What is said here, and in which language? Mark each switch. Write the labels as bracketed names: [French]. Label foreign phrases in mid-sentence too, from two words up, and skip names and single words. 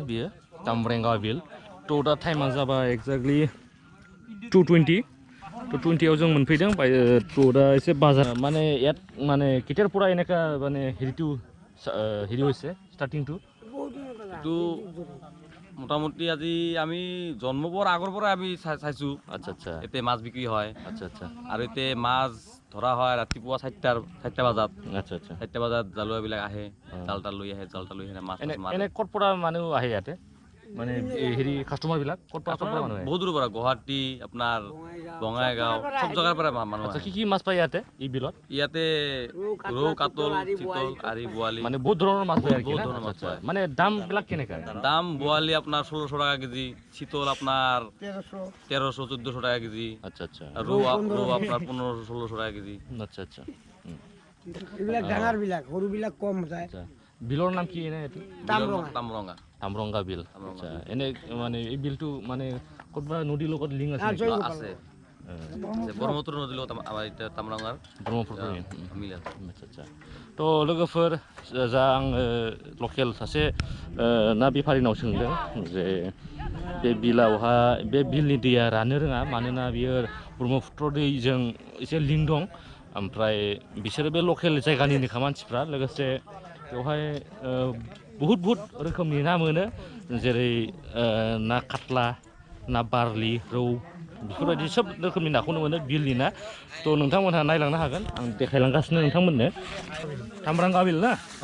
[Bodo] बियो तामब्रेंगा बिल थ' दा टाइमा जाबाय एक्जेक्टलि 2:20 2:20 आव जों मोनफैदों थ' दा एसे बाजार माने किटारपुरा [Assamese] এনেকা মানে হেৰি হৈছে [English] starting to [Assamese] এইটো মোটামুটি আজি আমি জন্ম পোৱাৰ আগৰ পৰা আমি চাইছো। আচ্ছা আচ্ছা এতে মাছ বিক্ৰী হয়। আচ্ছা আচ্ছা আৰু এতে মাছ ধৰা হয় ৰাতিপুৱা 4টা বজাত। আচ্ছা আচ্ছা 4টা বজাত জালুৱাবিলাক আহে, জালটা লৈ আহে, মাছ মাৰে। এনে ক'ত পৰা মানুহ আহে ইয়াতে মানে হেৰি কাস্টমাৰ বিলাক ক'ত পৰা মানুহ আহে? বহুত দূৰৰ পৰা গুৱাহাটী, আপোনাৰ বঙাইগাঁও সব জায়গাৰ পৰা মানুহ আহে। আচ্ছা কি মাছ পায় ইয়াতে এই বিলত? ইয়াতে ৰৌ, কাতল, চিতল, আৰি, বোৱালি মানে বহুত ধৰণৰ মাছ পায় বহুত ধৰণৰ মাছ পায়। মানে দাম বিলাক কেনেকা? দাম বোৱালি আপোনাৰ 1600 টাকা কেজি, চিতল আপোনাৰ 1300-1400 টাকা কেজি। আচ্ছা আচ্ছা ৰৌ আপোনাৰ 1500-1600 টাকা কেজি। আচ্ছা আচ্ছা এইবিলাক ডাঙৰ বিলাক, সৰু বিলাক কম যায়। বিলৰ নাম কি এনে এইটো? তামৰঙ্গা বিল। আচ্ছা এনে মানে এই বিলটো মানে ক'তবা নদীৰ লগত লিংক আছে? আছে ব্ৰহ্মপুত্ৰ নদীৰ লগত আমাৰ এটা তামৰাঙ্গাৰ ব্ৰহ্মপুত্ৰ মিল আছে। [Bodo] আচ্ছা आदसा थ' लोगोफोर जा आङो लकेल सासे ना बेफारिनाव सोंदों जे बे बिलावहा बे बिलनि दैया राननो रोङा मानोना बियो ब्रह्मपुत्र दैजों एसे लिंक दं ओमफ्राय बिसोरो बे लकेल जायगानिनोखा मानसिफ्रा लोगोसे बेवहाय बहुत रोखोमनि ना मोनो जेरै ना काटला, ना बारलि, रौ बेफोरबायदि सब रोखोमनि नाखौनो मोनो बिलनि ना थ' नोंथांमोनहा नायलांनो हागोन आं देखायलांगासिनो नोंथांमोननो तामरांगा बिल ना